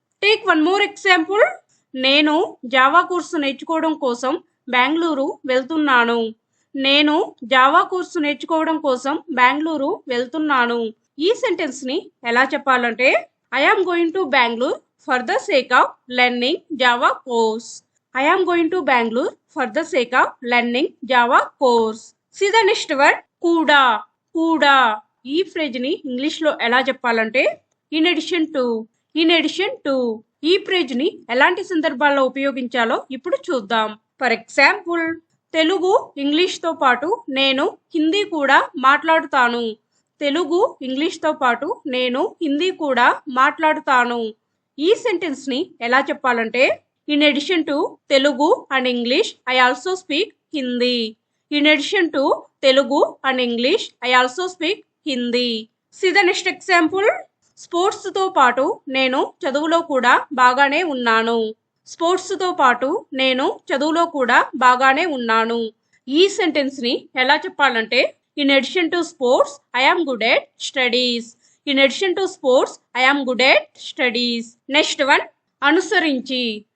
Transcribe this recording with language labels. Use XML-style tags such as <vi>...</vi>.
<en>Take one more example.</en> <te>నేను Java course నేర్చుకోవడం కోసం బెంగళూరు వెళ్తున్నాను. నేను జావా కోర్సు నేర్చుకోవడం కోసం బెంగళూరు వెళ్తున్నాను. ఈ సెంటెన్స్ ని ఎలా చెప్పాలంటే</te> <en>I am going to Bengaluru for the sake of learning Java course. I am going to Bangalore for the sake of learning Java course. See the next word, కూడా.</en> <te>కూడా. ఈ ఫ్రేజ్ ని ఇంగ్లీష్ లో ఎలా చెప్పాలంటే</te> <en>In addition to. In addition to.</en> <te>ఈ phrase ని ఎలాంటి సందర్భాల్లో ఉపయోగించాలో ఇప్పుడు చూద్దాం. ఫర్ ఎగ్జాంపుల్, తెలుగు ఇంగ్లీష్ తో పాటు నేను హిందీ కూడా మాట్లాడుతాను. తెలుగు ఇంగ్లీష్ తో పాటు నేను హిందీ కూడా మాట్లాడుతాను. ఈ సెంటెన్స్ ని ఎలా చెప్పాలంటే</te> <en>in addition to Telugu and English, I also speak Hindi. In addition to Telugu and English, I also speak Hindi. See the next example.</en> <te>Sports తో పాటు నేను చదువులో కూడా బాగానే ఉన్నాను. స్పోర్ట్స్ తో పాటు నేను చదువులో కూడా బాగానే ఉన్నాను. ఈ సెంటెన్స్ ని ఎలా చెప్పాలంటే</te> <en>In addition to sports I am good at studies. In addition to sports I am good at studies. Next one, అనుసరించి.</en>